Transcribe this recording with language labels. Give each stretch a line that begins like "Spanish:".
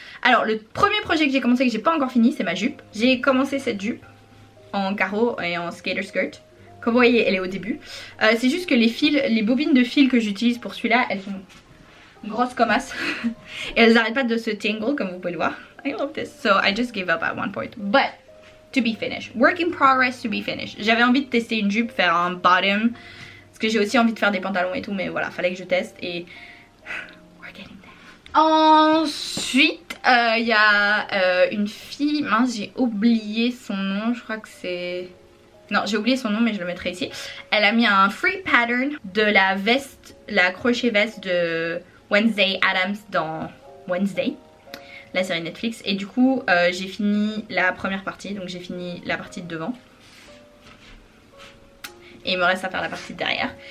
French: Alors le premier projet que j'ai commencé et que j'ai pas encore fini c'est ma jupe. J'ai commencé cette jupe en carreau et en skater skirt. Comme vous voyez elle est au début. C'est juste que les fils, les bobines de fil que j'utilise pour celui-là elles sont grosses comme as et elles arrêtent pas de se tangle comme vous pouvez le voir.
English: I love this, so I just gave up at one point, but to be finished, work in progress to be finished.
French: J'avais envie de tester une jupe, faire un bottom, parce que j'ai aussi envie de faire des pantalons et tout, mais voilà, fallait que je teste et
English: we're getting there.
French: Ensuite il y a une fille, mince j'ai oublié son nom, je crois que c'est... Non j'ai oublié son nom mais je le mettrai ici. Elle a mis un free pattern de la veste, la crochet veste de Wednesday Addams dans Wednesday, la série Netflix, et du coup j'ai fini la première partie, donc j'ai fini la partie de devant et il me reste à faire la partie de derrière.